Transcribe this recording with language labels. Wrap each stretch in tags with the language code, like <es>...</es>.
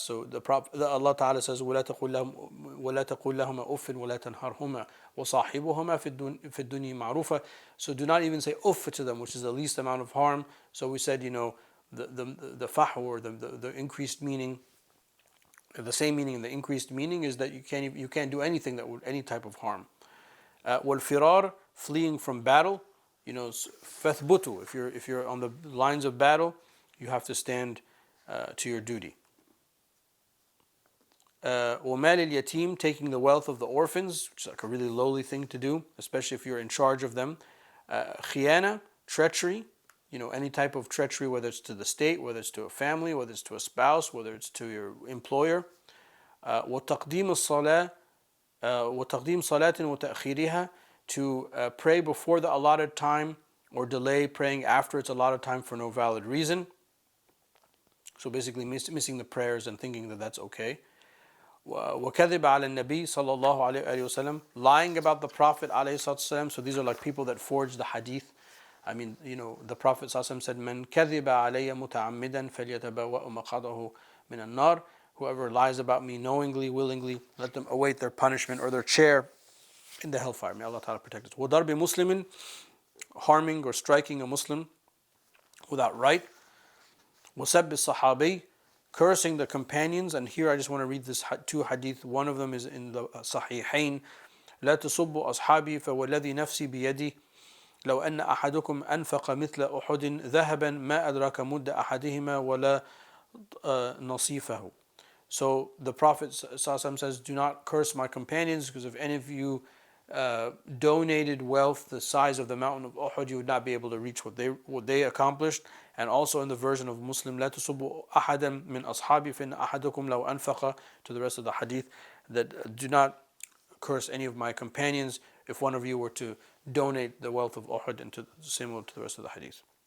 <en>So Allah Ta'ala says,</en> <ar>وَلَا تَقُلْ لَهُمَا أُفٍّ وَلَا تَنْهَرْهُمَا وَصَاحِبُهُمَا فِي الدُّنْيَا مَعْرُوفًا.</ar> <en>So do not even say uff to them, which is the least amount of harm. So we said, the fahu, or the increased meaning, the same meaning and the increased meaning is that you can't do anything that would any type of harm. وَالْفِرَارِ, fleeing from battle. فَثْبُتُوا, if you're on the lines of battle, you have to stand to your duty. وَمَالِ الْيَتِيمِ, taking the wealth of the orphans, which is like a really lowly thing to do, especially if you're in charge of them. خِيَانَة, treachery, any type of treachery, whether it's to the state, whether it's to a family, whether it's to a spouse, whether it's to your employer.</en> <ar>وَتَقْدِيمُ الصَّلَاةِ وَتَقْدِيمُ صَلَاةٍ وَتَأْخِيرِهَا,</ar> <en>to pray before the allotted time or delay praying after its allotted time for no valid reason. So basically missing the prayers and thinking that that's okay.</en> <ar>وَكَذِبَ عَلَى النَّبِي صلى الله عليه وسلم,</ar> <en>lying about the Prophet</en> <ar>عليه الصلاة والسلام.</ar> <en>So these are like people that forge the hadith. I mean, the Prophet ﷺ said,</en> <ar>"Man كَذِبَ عَلَيَّ مُتَعَمِّدًا فَلْيَتَبَوَّأْ مَقْعَدَهُ مِنَ النَّارِ."</ar> <en>Whoever lies about me knowingly, willingly, let them await their punishment or their chair in the hellfire. May Allah Ta'ala protect us. وَضَرْبِ مُسْلِمٍ, harming or striking a Muslim without right. وَسَبِّ الصَّحَابِي, cursing the companions. And here I just want to read this two hadith. One of them is in the Sahihain.</en> <ar>لا تسبوا أصحابي فوالذي نفسي بيدي لو أن أحدكم أنفق مثل أحد ذهبا ما أدرك مد أحدهما ولا نصيفه.</ar> <en>So the Prophet ﷺ says, do not curse my companions, because if any of you donated wealth the size of the mountain of Uhud, you would not be able to reach what they accomplished. And also in the version of Muslim,</en> <ar>لا تسبوا أحدا من أصحابي فإن أحدكم لو أنفق,</ar> <en>to the rest of the hadith, that do not curse any of my companions if one of you were to donate the wealth of Uhud, and similar to the rest of the hadith.</en>